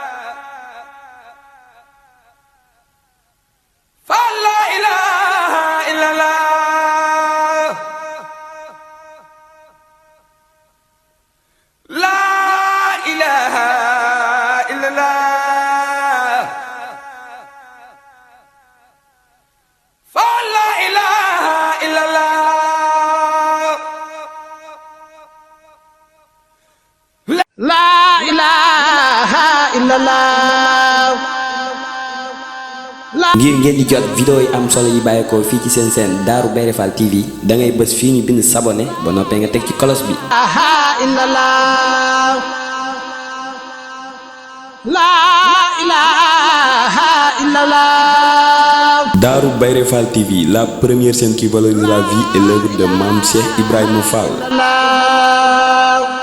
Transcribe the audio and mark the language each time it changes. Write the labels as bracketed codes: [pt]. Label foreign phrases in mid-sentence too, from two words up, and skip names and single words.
[ar] فلا إله إلا الله لا إله إلا الله فلا إله إلا الله لا إله إلا الله [wo] ngir ngeen di jot vidéo yi am solo yi bàyyeekoo fii ci seen seen Darou Bairé Fall TV da ngay bës fii ñu bind s'abonner ba noppee nga teg ci cloche bi. [ar] إلا الله لا إله إلا الله [fr] Darou Bairé Fall TV, la première chaîne qui valorise la vie et l'œuvre de Mame Cheikh Ibrahima Fall.